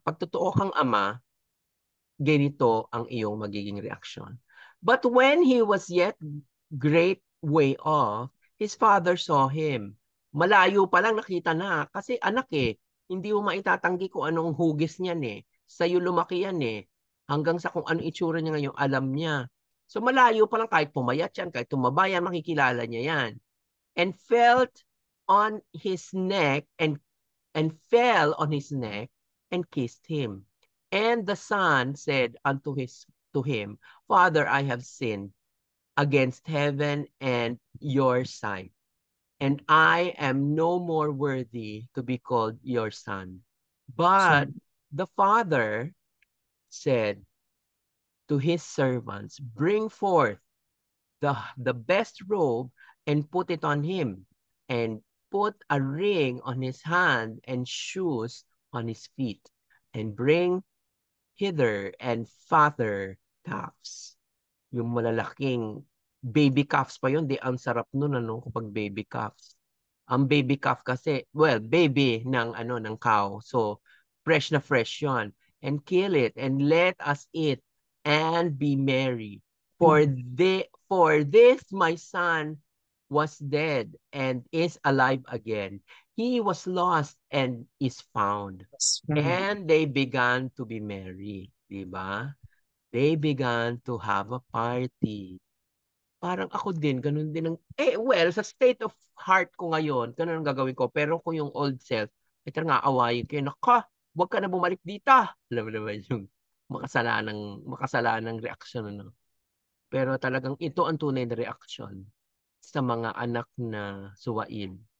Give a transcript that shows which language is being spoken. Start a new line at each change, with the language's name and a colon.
Filipino: Pag totoo kang ama, ganito ang iyong magiging reaksyon.
English: But when he was yet great way off, his father saw him.
Filipino: Malayo pa lang nakita na kasi anak eh. Hindi mo maitatanggi kung anong hugis niyan eh. Sa'yo lumaki yan eh. Hanggang sa kung ano itsura niya ngayon, alam niya. So malayo pa lang kahit pumayat yan, kahit tumaba yan, makikilala niya yan.
English: And felt on his neck and fell on his neck and kissed him. And the son said to him, Father, I have sinned against heaven and your sight, and I am no more worthy to be called your son. So, But the father said to his servants, Bring forth the best robe and put it on him, and put a ring on his hand and shoes on his feet, and bring hither and father calves.
Filipino: Yung malalaking baby calves pa yun, di ang sarap nun ano kapag baby calves. Ang baby calf kasi, well, baby ng ano ng cow.
English: So fresh yon. And kill it and let us eat and be merry. For this my son was dead and is alive again. He was lost and is found. that's right. And they began to be merry,
Filipino: di ba?
English: They began to have a party.
Filipino: Parang ako din, ganun din ang, well, sa
English: state of heart
Filipino: ko ngayon, ganun ang gagawin ko. Pero kung yung old self, ito nga, awayin kayo, naka, huwag ka na bumalik dito. Alam mo naman yung makasalanang reaksyon, ano. Pero talagang ito ang tunay na reaksyon sa mga anak na suwain.